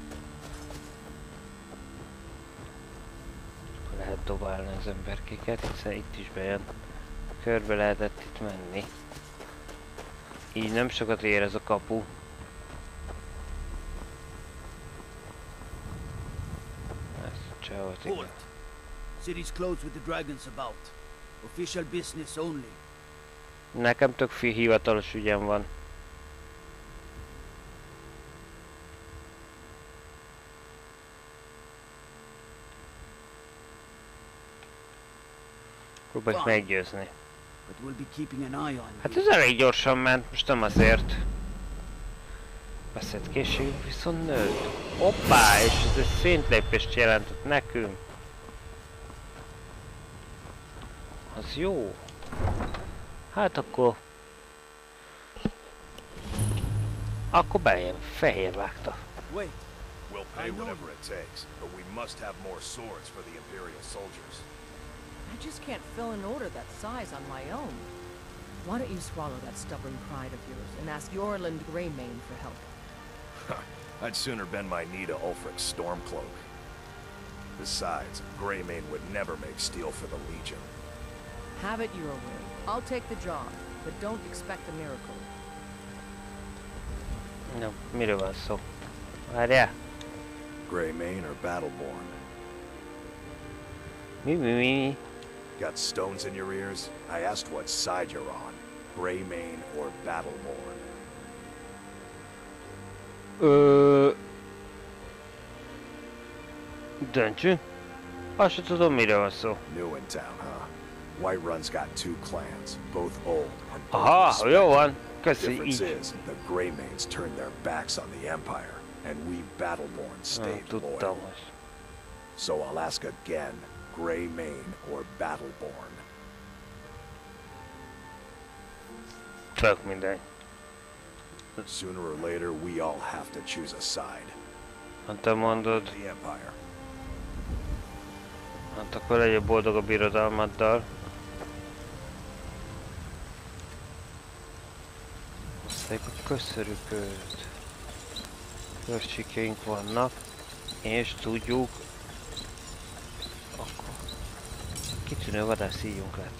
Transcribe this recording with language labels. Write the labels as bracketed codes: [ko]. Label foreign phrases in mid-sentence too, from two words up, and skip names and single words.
[hu] Lehet dobálni az emberkéket, hiszen itt is bejön. Körbe lehetett itt menni. Így nem sokat ér ez a kapu. Ez csávolt, igen. [en] City's closed with the dragons about. Official business only. [hu] Nekem tök hivatalos ügyem van. Próbálj meggyőzni. Hát ez elég gyorsan ment, most nem azért. Beszélt készségünk viszont nőtt. Hoppá, és ez egy szintlépést jelentett nekünk. Az jó. Hát akkor bejön, Fehérvágta. [en] We'll pay whatever it takes, but we must have more swords for the Imperial soldiers. I just can't fill an order that size on my own. Why don't you swallow that stubborn pride of yours and ask Yorland Greymane for help? I'd sooner bend my knee to Ulfric's Stormcloak. Besides, Greymane would never make steel for the Legion. Have it your way. I'll take the job, but don't expect a miracle. No, [hu] miről van szó? Várjál! [en] Greymane or Battleborn? [hu] Mi? [en] Got stones in your ears? I asked what side you're on. Greymane or Battleborn? [hu] Döntsünk. Azt sem tudom, miről van szó. [en] New in town, huh? Whiterun's got two clans, both old and both [hu] Aha, [en] respected. [hu] jó van. Köszi, [en] Difference [hu] így. [en] is, the Greymanes turned their backs on the Empire, and we Battleborn stayed [hu] Tudtam [en] loyal. [hu] most. [en] So I'll ask again, Greymane or Battleborn? [hu] Tök mindegy. [en] Sooner or later, we all have to choose a side. [hu] Ha te mondod, [en] The Empire. [hu] hát akkor legyél boldog a birodalmaddal. Aztán köszörük őt. Körcsikéink vannak, és tudjuk, akkor kitűnő vadász íjunk lett.